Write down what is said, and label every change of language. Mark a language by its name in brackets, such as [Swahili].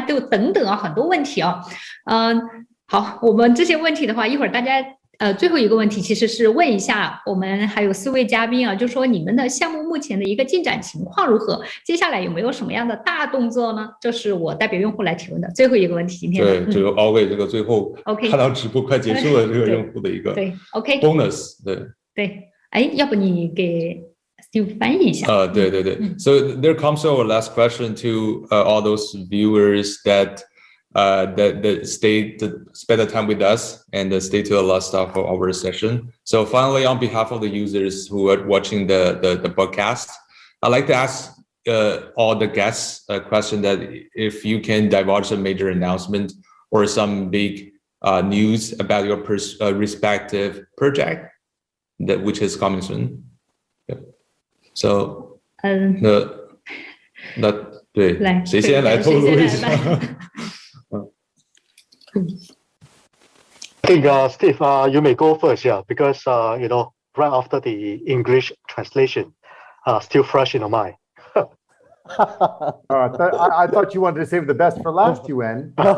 [Chinese] 就等等啊，很多问题啊。好，我们这些问题的话，一会儿大家最后一个问题其实是问一下我们还有4位嘉宾啊，就说你们的项目目前的一个进展情况如何？接下来有没有什么样的大动作呢？这是我代表用户来提问的最后一个问题。今天对，这个 [English] always [Chinese] 这个最后看到直播快结束了这个用户的一个对 OK [English] bonus [Chinese] 对，要不你给 Steve 翻译一下？对。 [English] So there comes our last question to all those viewers that that stay to spend the time with us and stay to the last stuff of our session. So finally, on behalf of the users who are watching the podcast, I'd like to ask all the guests a question that if you can divulge a major announcement or some big news about your respective project that which is coming soon. Yeah. So [Chinese] 那对谁先来透露一下 [English] I think Steve, you may go first, yeah, because you know, right after the English translation, still fresh in your mind. I thought you wanted to save the best for last, Yuan.